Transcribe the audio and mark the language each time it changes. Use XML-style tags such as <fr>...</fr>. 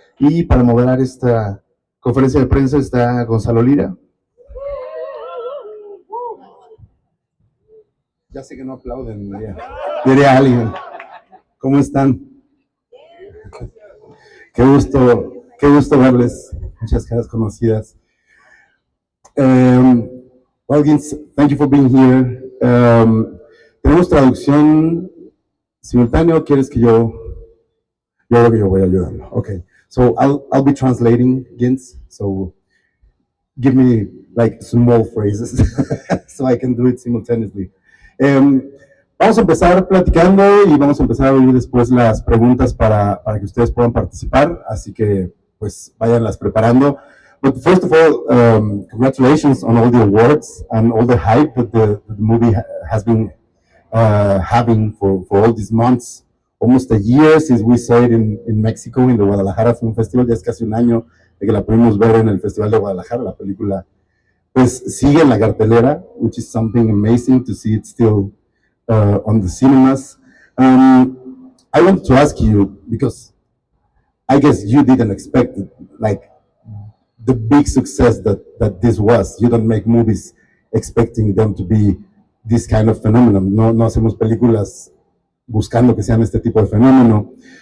<es>Y para moderar esta conferencia de prensa está Gonzalo Lira. Ya sé que no aplauden, diría alguien. ¿Cómo están? Qué gusto verles. Muchas caras conocidas.</es> <en>Well, Gins, thank you for being here.</en> <es>¿Tenemos traducción simultánea o quieres que yo creo que yo voy ayudando?</es> <en>Okay, so I'll be translating, Gins, so give me like small phrases so I can do it simultaneously.</en> <es>Vamos a empezar platicando y vamos a empezar a oír después las preguntas para que ustedes puedan participar, así que pues váyanlas preparando.</es> <en>But first of all, congratulations on all the awards and all the hype that the movie has been having for all these months. Almost a year since we saw it in Mexico, in the Guadalajara Film Festival.</en> <es>Ya es casi un año de que la pudimos ver en el Festival de Guadalajara. La película pues sigue en la cartelera,</es> <en>which is something amazing to see it still on the cinemas. I want to ask you, because I guess you didn't expect it, like the big success that this was. You don't make movies expecting them to be this kind of phenomenon.</en> <es>No hacemos películas buscando que sean este tipo de fenómeno.</es>